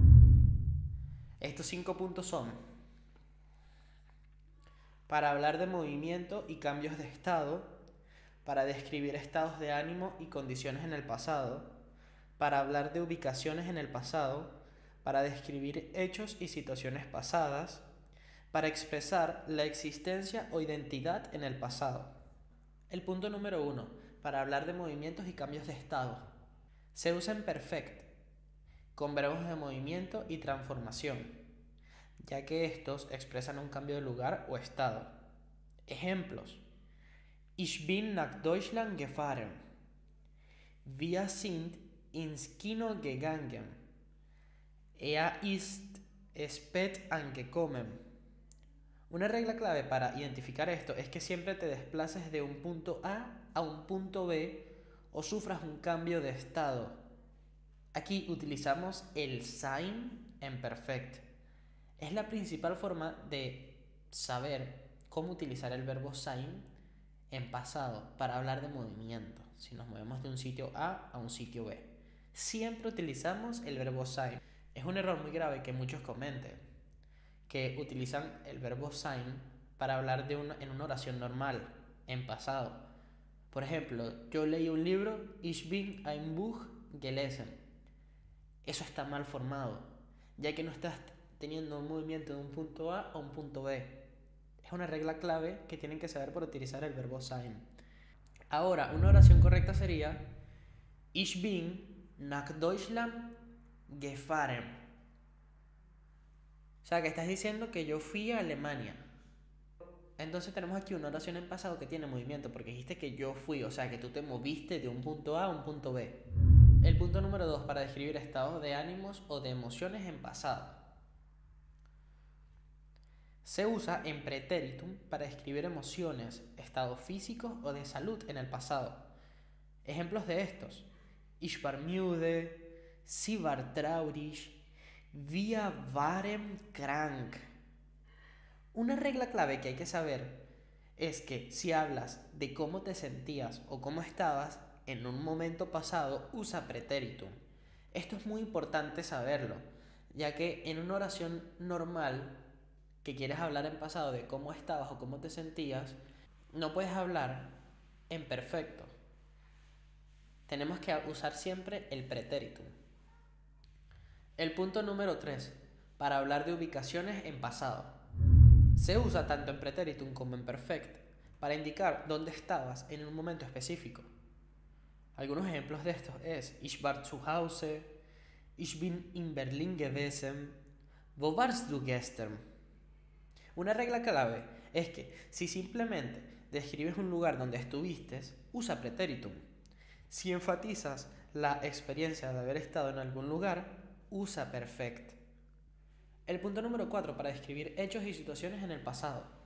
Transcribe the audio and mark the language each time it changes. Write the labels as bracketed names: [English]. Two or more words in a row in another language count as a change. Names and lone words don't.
[Spanish] Estos 5 puntos son: para hablar de movimiento y cambios de estado, para describir estados de ánimo y condiciones en el pasado, para hablar de ubicaciones en el pasado, para describir hechos y situaciones pasadas, para expresar la existencia o identidad en el pasado. El punto número 1, para hablar de movimientos y cambios de estado. Se usa en perfect, con verbos de movimiento y transformación, ya que estos expresan un cambio de lugar o estado. Ejemplos: [German] Ich bin nach Deutschland gefahren. Wir sind ins Kino gegangen. Ist spät angekommen. [Spanish] Una regla clave para identificar esto es que siempre te desplaces de un punto A un punto B o sufras un cambio de estado. Aquí utilizamos el sein en perfect. Es la principal forma de saber cómo utilizar el verbo sein en pasado para hablar de movimiento. Si nos movemos de un sitio A un sitio B, siempre utilizamos el verbo sein. Es un error muy grave que muchos cometen, que utilizan el verbo sein para hablar en una oración normal, en pasado. Por ejemplo, yo leí un libro, [German] ich bin ein Buch gelesen. [Spanish] Eso está mal formado, ya que no estás teniendo un movimiento de un punto A un punto B. Es una regla clave que tienen que saber por utilizar el verbo sein. Ahora, una oración correcta sería: [German] Ich bin nach Deutschland gefahren. [Spanish] O sea, que estás diciendo que yo fui a Alemania. Entonces tenemos aquí una oración en pasado que tiene movimiento, porque dijiste que yo fui, o sea, que tú te moviste de un punto A un punto B. El punto número 2, para describir estados de ánimos o de emociones en pasado. Se usa en pretéritum para describir emociones, estados físicos o de salud en el pasado. Ejemplos de estos: [German] Ich war müde, sie war traurig, wir waren krank. [Spanish] Una regla clave que hay que saber es que si hablas de cómo te sentías o cómo estabas en un momento pasado, usa pretéritum. Esto es muy importante saberlo, ya que en una oración normal que quieres hablar en pasado de cómo estabas o cómo te sentías, no puedes hablar en perfecto. Tenemos que usar siempre el pretéritum. El punto número 3, para hablar de ubicaciones en pasado. Se usa tanto en pretéritum como en perfecto para indicar dónde estabas en un momento específico. Algunos ejemplos de estos es [German] Ich war zu Hause, Ich bin in Berlin gewesen, Wo warst du gestern? [Spanish] Una regla clave es que si simplemente describes un lugar donde estuviste, usa pretéritum. Si enfatizas la experiencia de haber estado en algún lugar, usa perfect. El punto número 4, para describir hechos y situaciones en el pasado.